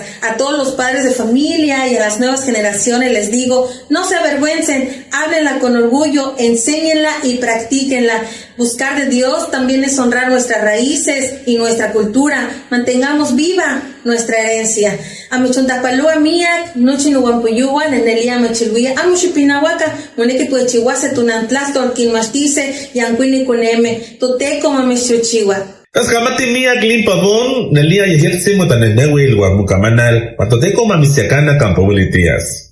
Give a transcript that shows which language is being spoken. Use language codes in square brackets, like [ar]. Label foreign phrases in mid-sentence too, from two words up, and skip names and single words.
[es] A todos los padres de familia y a las nuevas generaciones les digo, no se avergüencen, háblenla con orgullo, enséñenla y practíquenla. Buscar de Dios también es honrar nuestras raíces y nuestra cultura. Mantengamos viva nuestra herencia. [nhe] Amichuntapalúa miak, nuchinuampuyuan, enelia machilhuia, amuchipinahuaca, moneke tuechihuase tunantlastor, quinmastice, yancuini kuneme, toteco mameshuchiwa. Taskamati miak Lynn Pavón, nelia yejertsimo tanenehuil guamucamanal, patoteco mamisiacana campowilitias.